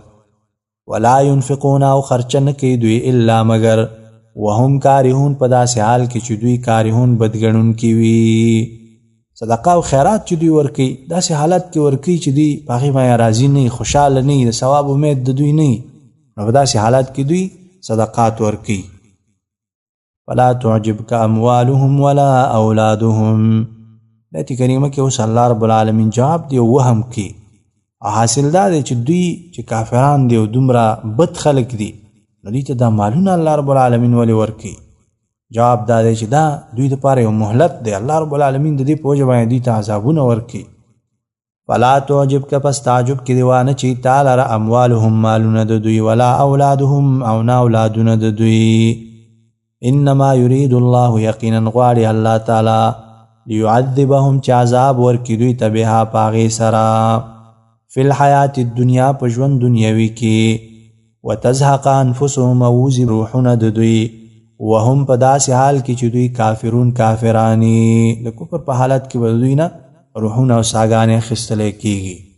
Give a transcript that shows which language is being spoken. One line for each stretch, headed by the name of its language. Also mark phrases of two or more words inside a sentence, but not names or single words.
Arabic: ولا ينفقون
Pashto: او خرچه نه کوي دوی الا مگر
Arabic: وهم کارهون
Pashto: په داسې حال کې چې دوی کارهون بدګڼونکي وي. صدقه او خیرات چې دوی ورکوي داسې حالت کې ورکوي چې دوی په هغې باندې راضي نه وي، خوشحاله نه وي، د ثواب امید د دوی نه وي، نو په داسې حالت کې دوی صدقات ورکوي.
Arabic: فلا تعجبك اموالهم ولا اولادهم
Pashto: دایت کریمه کې اوس الله
Arabic: رب العالمین
Pashto: جواب دی وهم کی او حاصل دا دی چې دوی چې کافران دی او دومره بد خلق دي نو دوی ته دا مالونه الله رب العالمین ولې ورکوي. جواب دا دی چې دا دوی دپاره یو مهلت دی، الله
Arabic: رب العالمین
Pashto: د دې په وجه باندې دوی ته عذابونه ورکوي.
Arabic: فلا تعجبك
Pashto: پس تعجب کې دی وانه چې تا لره اموالهم مالونه د دوی
Arabic: ولا اولادهم
Pashto: او نه اولادونه د دوی.
Arabic: انما يريد الله
Pashto: یقینا غواړي الله تعالی لیعذبهم چې عذاب ورکړي دوی ته بها په هغې سره
Arabic: فی الحیات الدنیا
Pashto: په ژوند دنیوي کې
Arabic: وتزهق انفسهم
Pashto: او وځي روحونه د دوی وهم په داسې حال کې چې دوی کافرون کافرانی د کفر په حالت کې به دوی نه روحونه او ساګانې اخیستلی کېږي.